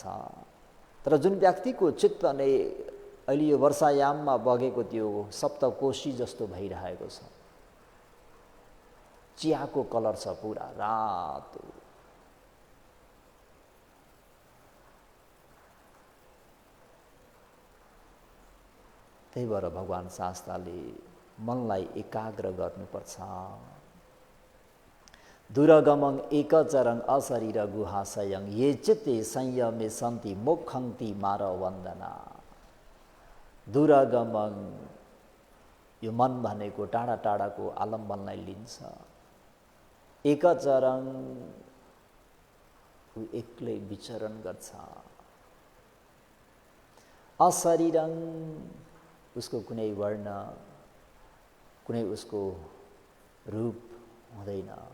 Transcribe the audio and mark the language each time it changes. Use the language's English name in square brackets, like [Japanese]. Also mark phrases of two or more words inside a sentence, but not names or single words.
[Nepali] तर जुन व्यक्तिको चित्त नै अहिले यो वर्षायाममा बगेको त्यो सप्तकोशी जस्तो भइरहेको छ, चियाको कलर छ पुरा रातो, त्यही भएर भगवान् शास्त्रले मनलाई एकाग्र गर्नुपर्छ। [Pali] दुरगमं एकचरं अशरीर गुहाशयं ये चित्ते संयमे सन्ति मोक्षन्ति मारवन्दना। [Nepali] दुरगमं यो मन भनेको टाढा टाढाको आलम्बनलाई लिन्छ। एकचरं ऊ एक्लै विचरण गर्छ। अशरीरं उसको कुनै वर्ण, कुनै उसको रूप हुँदैन।